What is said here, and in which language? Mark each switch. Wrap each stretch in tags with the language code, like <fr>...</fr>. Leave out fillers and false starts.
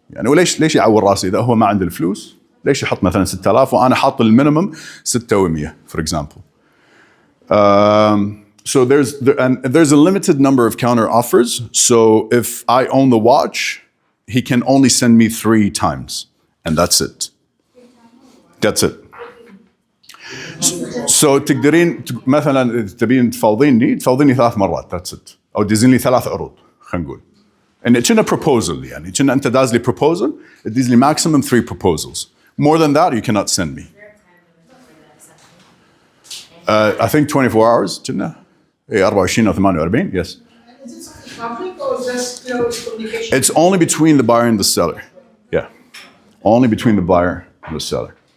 <ar>يعني وليش يعور راسي إذا هو ما عنده الفلوس؟ ليش يحط مثلا 6000 وأنا حاط المينيمم 600</ar> <en>for example. So there's a limited number of counter offers. So if I own the watch, he can only send me 3 times and that's it. That's it. So</en> <ar>تقدرين مثلا تبين تفاوضيني 3 مرات</ar> <en>that's it.</en> <ar>أو تدزين لي 3 عروض خلينا نقول.</ar> <en>And</en> <ar>كنا proposal يعني كنا أنت داز لي proposal تدز لي</ar> <en>maximum 3 proposals. More than that you cannot send me. I think 24 hours</en> <ar>كنا 24 أو 48</ar> <en>yes. Is it something public or just closed communication? It's only between the buyer and the seller. Yeah. Only between the buyer and the seller.</en>